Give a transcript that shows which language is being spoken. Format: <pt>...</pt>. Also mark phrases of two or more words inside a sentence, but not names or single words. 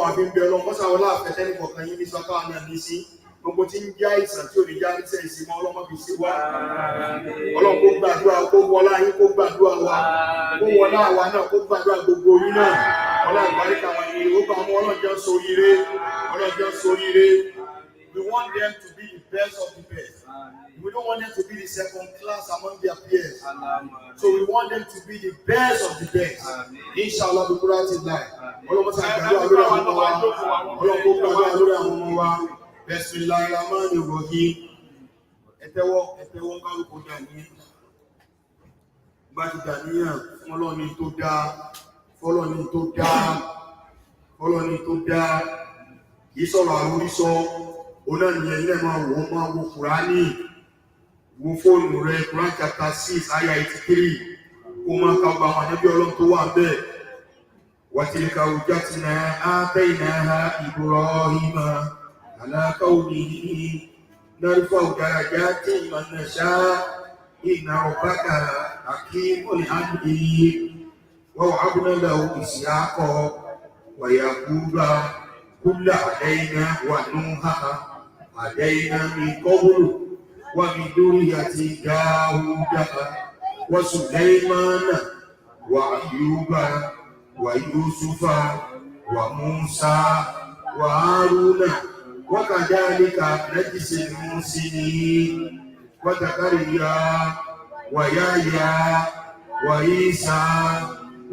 <yo>àfi ń bẹ Ọlọ́run mọ́sáwọ́ láàfẹ́tẹ́ ní kọ̀ọ̀kan yín ní sọ́kà náà ní sí gbogbo tí ń já ìsàn tí ò ní já ìsẹ̀ ìsinmọ́ Ọlọ́run fi sí wá Ọlọ́run kó gbàdúrà kó wọlá yín kó gbàdúrà wa kó wọlá àwa náà kó gbàdúrà gbogbo yín náà Ọlọ́run ìbáríkà wọn ni ó bá ọmọ Ọlọ́run sóríire</yo> <en>we want them to be the best of the best we don't want them to be the second class among their peers so we want them to be the best of the best</en> <yo>inshallah bí kúrò àti láì Ọlọ́run sá gbàdúrà lórí àwọn ọmọ wa Ọlọ́run kó gbàdúrà lórí àwọn ọmọ wa Bismillahirrahmanirrahim. Ẹ̀tẹ́wọ́ kálukú dání. Bá ti dàníyàn fún Ọlọ́ni tó dáa. Kìí sọ̀rọ̀ àrúrísọ, onáníyàn ilẹ̀ máa wo Kùránì, wo fóònù rẹ̀,</yo> <en>Quran chapter 6,</en> <yo>ayah 83, kó máa ka gba àwọn ànábì Ọlọ́run tó wà bẹ́ẹ̀.</yo> <ar>وتلك حجتنا آتيناها إبراهيم. على قوله نرفع درجات من نشاء إن ربك حكيم عليم ووهبنا له إسحاق ويعقوب كلا هدينا ونوحا هدينا من قبل ومن ذرية داود وسليمان وأيوب ويوسف وموسى وهارون وكذلك نجزي المحسنين وزكريا ويحيى وعيسى</ar>